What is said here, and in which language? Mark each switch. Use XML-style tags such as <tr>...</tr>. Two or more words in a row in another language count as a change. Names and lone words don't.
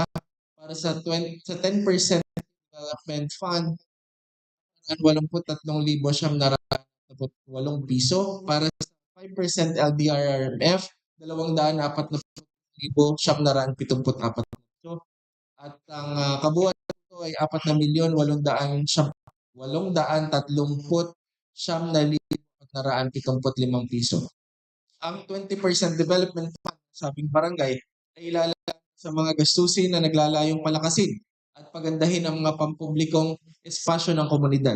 <tl>Para sa 10%</tl> <en>Development Fund,</en> <tl>83,708 piso. Para sa 5% LDRRMF, 240,774 piso. At ang kabuuan nito ay 4,830,475 piso. Ang 20%</tl> <en>Development Fund</en> <tl>sa sabing barangay ay ilalaan sa mga gastusin na naglalayong palakasin at pagandahin ang mga pampublikong espasyo ng komunidad.</tl>